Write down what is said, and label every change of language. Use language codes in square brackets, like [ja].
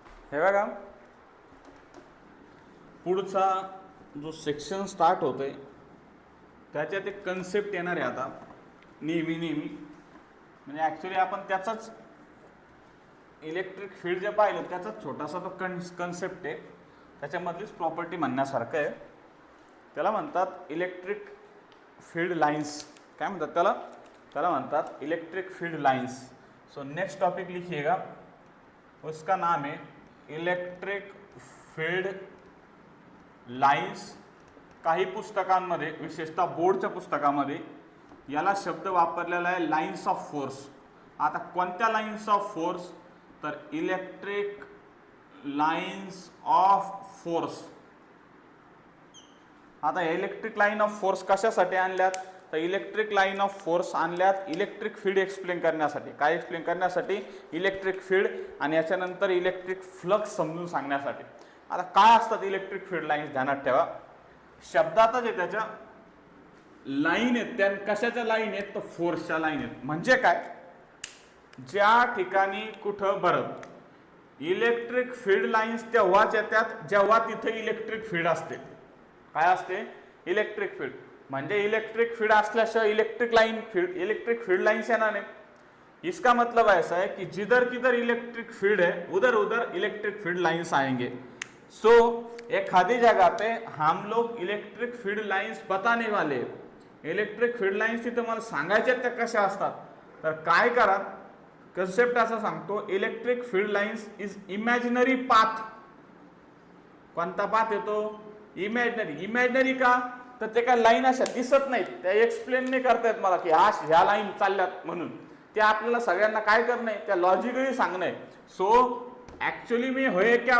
[mr] हे बघा, पुढचा जो सेक्शन स्टार्ट होतोय त्याच्यात एक कन्सेप्ट येणार आहे आता नेहमी म्हणजे ॲक्च्युली आपण त्याचाच इलेक्ट्रिक फील्ड जे पाहिलं त्याचाच छोटासा तो कन्सेप्ट आहे, त्याच्यामधलीच प्रॉपर्टी म्हणण्यासारखं आहे. त्याला म्हणतात इलेक्ट्रिक फील्ड लाइन्स. काय म्हणतात त्याला? त्याला म्हणतात electric field lines. [hi] So next topic लिखिएगा, उसका नाम है इलेक्ट्रिक फील्ड लाइन्स. [mr] काही पुस्तकांमध्ये, विशेषतः बोर्डच्या पुस्तकामध्ये याला शब्द वापरलेला आहे लाइन्स ऑफ फोर्स. आता कोणत्या लाइन्स ऑफ फोर्स? तर इलेक्ट्रिक लाइन्स ऑफ फोर्स. आता इलेक्ट्रिक लाइन ऑफ फोर्स कशासाठी आणल्यात? तर electric line of force आणल्यात electric field explain करण्यासाठी. काय एक्सप्लेन करण्यासाठी? इलेक्ट्रिक फील्ड, आणि याच्यानंतर इलेक्ट्रिक फ्लक्स समजून सांगण्यासाठी. आता काय असतात इलेक्ट्रिक फील्ड लाईन्स? ध्यानात ठेवा, शब्दातच आहे त्याच्या लाईन आहेत. त्या कशाच्या लाईन आहेत? तर फोर्सच्या लाईन आहेत. म्हणजे काय? ज्या ठिकाणी कुठं बरं इलेक्ट्रिक फील्ड लाईन्स तेव्हाच येतात जेव्हा तिथे इलेक्ट्रिक फील्ड असते. काय असते? Electric field. म्हणजे इलेक्ट्रिक फील्ड असल्याशिवाय इलेक्ट्रिक फील्ड लाइन्स येणार नहीं. [hi] इसका मतलब ऐसा है कि जिधर किधर इलेक्ट्रिक फील्ड है उधर उधर इलेक्ट्रिक फील्ड लाइन्स आएंगे. सो एक खादी जगह पे हम लोग इलेक्ट्रिक फील्ड लाइन्स बताने वाले. [mr] इलेक्ट्रिक फील्ड लाइन्स तिथे मला सांगायच्या त्या कशा असतात. तर काय करा, कन्सेप्ट असा सांगतो, [en] Electric field lines is imaginary path. [mr] कोणता पाथ येतो? इमॅजिनरी. इमॅजिनरी का? तर ते काय लाईन अशा दिसत नाहीत, त्या एक्सप्लेन नाही करतायत मला की ह्या लाईन चालल्यात म्हणून. ते आपल्याला सगळ्यांना काय करणं आहे? त्या लॉजिकली सांगणं आहे. [hi] सो ऍक्च्युअली में होय क्या?